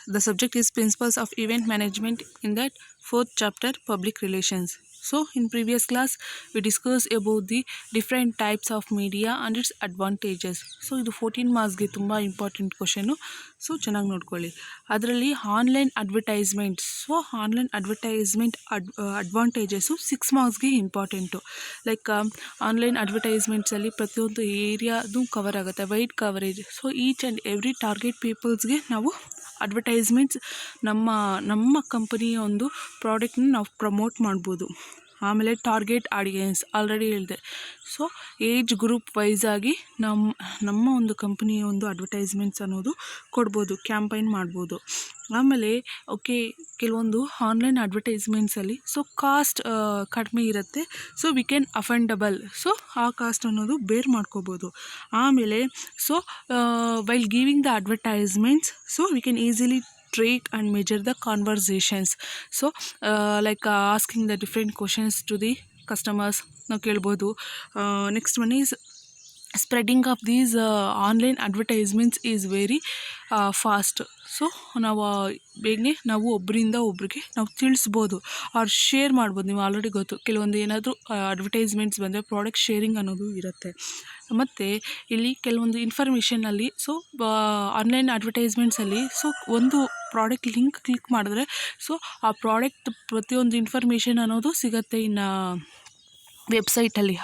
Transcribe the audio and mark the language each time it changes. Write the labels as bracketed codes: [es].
[en] The subject is Principles of Event Management in that fourth chapter, Public Relations. So, in previous class, we discussed about the different types of media and its advantages. [kn] So, ಇದು 14 ಮಾರ್ಕ್ಸ್ಗೆ ತುಂಬ important question. So ಚೆನ್ನಾಗಿ ನೋಡ್ಕೊಳ್ಳಿ. ಅದರಲ್ಲಿ online advertisements. So online advertisement advantages 6 ಮಾರ್ಕ್ಸ್ಗೆ important. Like online ಅಡ್ವರ್ಟೈಸ್ಮೆಂಟ್ಸಲ್ಲಿ ಪ್ರತಿಯೊಂದು ಏರಿಯಾದು cover ಆಗುತ್ತೆ, wide coverage. So each and every target ಪೀಪಲ್ಸ್ಗೆ ನಾವು advertisements ನಮ್ಮ ಕಂಪನಿಯ ಒಂದು ಪ್ರಾಡಕ್ಟ್ನ ನಾವು ಪ್ರಮೋಟ್ ಮಾಡ್ಬೋದು. ಆಮೇಲೆ ಟಾರ್ಗೆಟ್ ಆಡಿಯನ್ಸ್ ಆಲ್ರೆಡಿ ಹೇಳಿದೆ. ಸೊ ಏಜ್ ಗ್ರೂಪ್ ವೈಸಾಗಿ ನಮ್ಮ ಒಂದು ಕಂಪನಿಯ ಒಂದು ಅಡ್ವರ್ಟೈಸ್ಮೆಂಟ್ಸ್ ಅನ್ನೋದು ಕೊಡ್ಬೋದು, ಕ್ಯಾಂಪೈನ್ ಮಾಡ್ಬೋದು. ಆಮೇಲೆ ಕೆಲವೊಂದು ಆನ್ಲೈನ್ ಅಡ್ವರ್ಟೈಸ್ಮೆಂಟ್ಸಲ್ಲಿ ಸೊ ಕಾಸ್ಟ್ ಕಡಿಮೆ ಇರುತ್ತೆ. [en] so we can affordable, [kn] ಸೊ ಆ ಕಾಸ್ಟ್ ಅನ್ನೋದು ಬೇರ್ ಮಾಡ್ಕೋಬೋದು. [en] ಆಮೇಲೆ so while giving the advertisements so we can easily track and measure the conversations. So like asking the different questions to the customers [kn] ನಾವು ಕೇಳ್ಬೋದು. [en] Next one is spreading of these online advertisements is very fast. [kn] So ನಾವು ಬೇಗನೆ ನಾವು ಒಬ್ಬರಿಂದ ಒಬ್ರಿಗೆ ನಾವು ತಿಳಿಸ್ಬೋದು ಅವ್ರು share ಮಾಡ್ಬೋದು. ನೀವು ಆಲ್ರೆಡಿ ಗೊತ್ತು, ಕೆಲವೊಂದು ಏನಾದರೂ ಅಡ್ವರ್ಟೈಸ್ಮೆಂಟ್ಸ್ ಬಂದರೆ ಪ್ರಾಡಕ್ಟ್ ಶೇರಿಂಗ್ ಅನ್ನೋದು ಇರುತ್ತೆ. ಮತ್ತು ಇಲ್ಲಿ ಕೆಲವೊಂದು ಇನ್ಫಾರ್ಮೇಷನಲ್ಲಿ ಸೊ ಆನ್ಲೈನ್ ಅಡ್ವರ್ಟೈಸ್ಮೆಂಟ್ಸಲ್ಲಿ ಸೊ ಒಂದು ಪ್ರಾಡಕ್ಟ್ ಲಿಂಕ್ ಕ್ಲಿಕ್ ಮಾಡಿದ್ರೆ ಸೊ ಆ ಪ್ರಾಡಕ್ಟ್ ಪ್ರತಿಯೊಂದು ಇನ್ಫಾರ್ಮೇಷನ್ ಅನ್ನೋದು ಸಿಗುತ್ತೆ ಇನ್ನು ವೆಬ್ಸೈಟಲ್ಲಿ.